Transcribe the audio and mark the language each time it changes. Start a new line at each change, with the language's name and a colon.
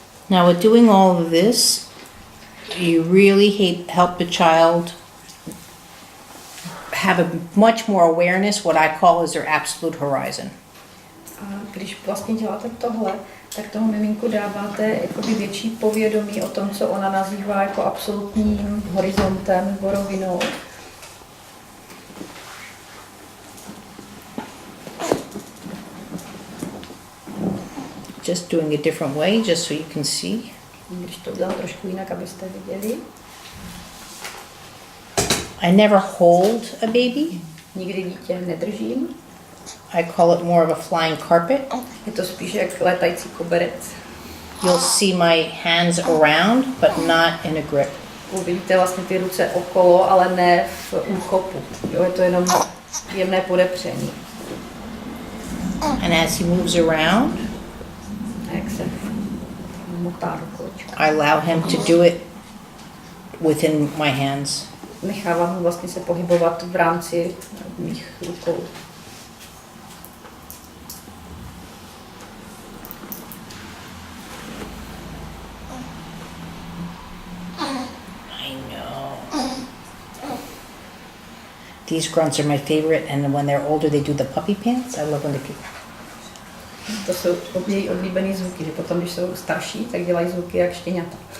English: Now with doing all of this, you really help the child have a much more awareness, what I call is their absolute horizon.
Czech: A když vlastně děláte tohle, tak tomu miminku dáváte jakoby větší povědomí o tom, co ona nazývá jako absolutním horizontem nebo rovinou.
English: Just doing a different way, just so you can see.
Czech: Když to udělám trošku jinak, abyste viděli.
English: I never hold a baby.
Czech: Nikdy dítě nedržím.
English: I call it more of a flying carpet.
Czech: Je to spíš jak létající koberec.
English: You'll see my hands around, but not in a grip.
Czech: Uvidíte vlastně ty ruce okolo, ale ne v úchopu. Jo, je to jenom jemné podepření.
English: And as he moves around,
Czech: A jak se motá do kolečka.
English: I allow him to do it within my hands.
Czech: Nechávám ho vlastně se pohybovat v rámci mých rukou.
English: I know. These grunts are my favorite, and when they're older, they do the puppy pants. I love when they people.
Czech: To jsou její oblíbený zvuky, že potom, když jsou starší, tak dělají zvuky jak štěňata.